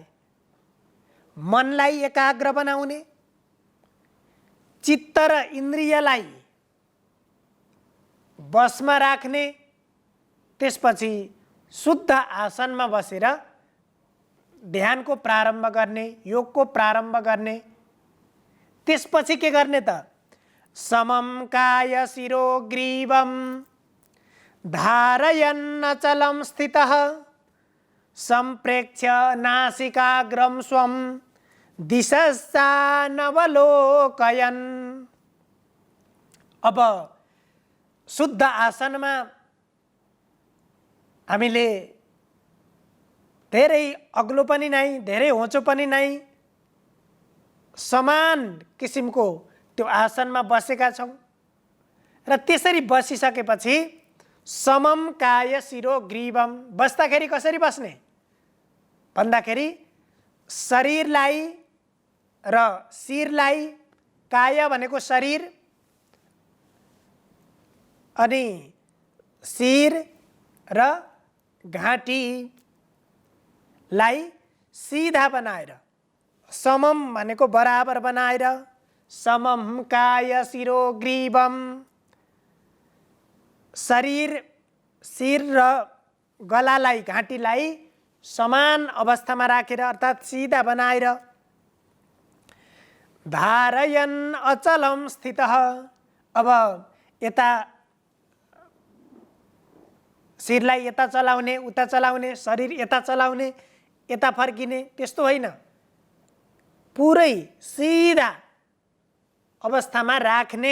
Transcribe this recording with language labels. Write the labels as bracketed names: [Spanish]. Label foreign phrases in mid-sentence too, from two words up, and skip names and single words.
[Nepali] मनलाई एकाग्र बनाउने, चित्त र इन्द्रियलाई बसमा राख्ने, त्यसपछि शुद्ध आसनमा बसेर ध्यानको प्रारम्भ गर्ने, योगको प्रारम्भ गर्ने। त्यसपछि के गर्ने त? [Sanskrit] समम काय शिरो ग्रीवम धारयन् अचलं स्थितः संप्रेक्ष्य नासिकाग्रं स्वं दिशश्चानवलोकयन्। [Nepali] अब शुद्ध आसनमा हामीले धेरै अग्लो पनि नै, धेरै होचो पनि नै, समान किसिमको त्यो आसनमा बसेका छौँ र त्यसरी बसिसकेपछि [Sanskrit] समम काय शिरो ग्रीवम, [Nepali] बस्दाखेरि कसरी बस्ने भन्दाखेरि शरीरलाई र शिरलाई, काय भनेको शरीर अनि शिर र घाँटीलाई सिधा बनाएर, समम भनेको बराबर बनाएर, [Sanskrit] समम काय शिरो ग्रीवम, [Nepali] शरीर, शिर र गलालाई, घाँटीलाई समान अवस्थामा राखेर अर्थात् सिधा बनाएर, [Sanskrit] धारयन् अचलं स्थितः, [Nepali] अब यता शिरलाई यता चलाउने, उता चलाउने, शरीर यता चलाउने, यता फर्किने, त्यस्तो होइन। पुरै सिधा अवस्थामा राख्ने।